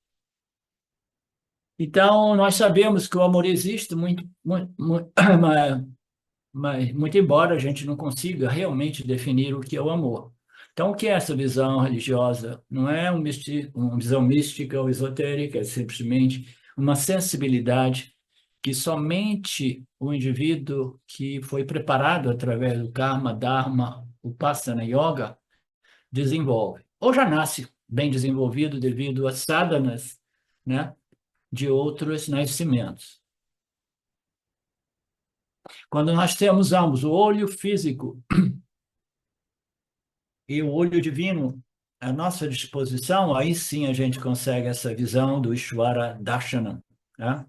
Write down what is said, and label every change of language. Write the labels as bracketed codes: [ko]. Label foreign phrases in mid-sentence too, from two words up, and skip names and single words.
[pt] Então, nós sabemos que o amor existe, muito embora a gente não consiga realmente definir o que é o amor. Então, o que é essa visão religiosa? Não é uma visão mística ou esotérica, é simplesmente uma sensibilidade que somente o indivíduo que foi preparado através do karma, dharma, [sa] upasana yoga [pt] desenvolve. Ou já nasce bem desenvolvido devido a sadhanas, né, de outros nascimentos. Quando nós temos ambos, o olho físico e o olho divino à nossa disposição, aí sim a gente consegue essa visão do [sa] Ishvara Darshanam, [pt] né?